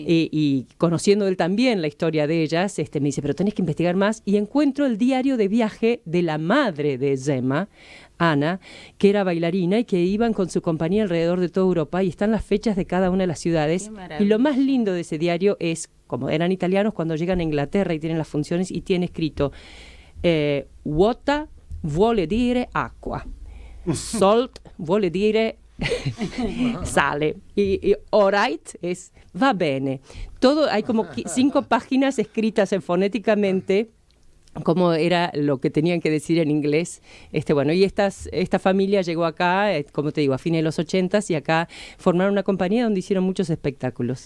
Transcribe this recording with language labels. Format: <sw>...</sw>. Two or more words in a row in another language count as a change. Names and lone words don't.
<es>y conociendo él también la historia de ellas, me dice, pero tenés que investigar más, y encuentro el diario de viaje de la madre de Zema, Ana, que era bailarina y que iban con su compañía alrededor de toda Europa, y están las fechas de cada una de las ciudades. Qué maravilla. Y lo más lindo de ese diario es, como eran italianos, cuando llegan a Inglaterra y tienen las funciones, y tiene escrito</es> <it>vuota vuole dire acqua, salt vuole dire sale,</it> <es>y alright es</es> <it>va bene.</it> <es>Todo, hay como 5 páginas escritas fonéticamente cómo era lo que tenían que decir en inglés. Bueno, y esta familia llegó acá, como te digo, a fines de los 80s, y acá formaron una compañía donde hicieron muchos espectáculos.</es>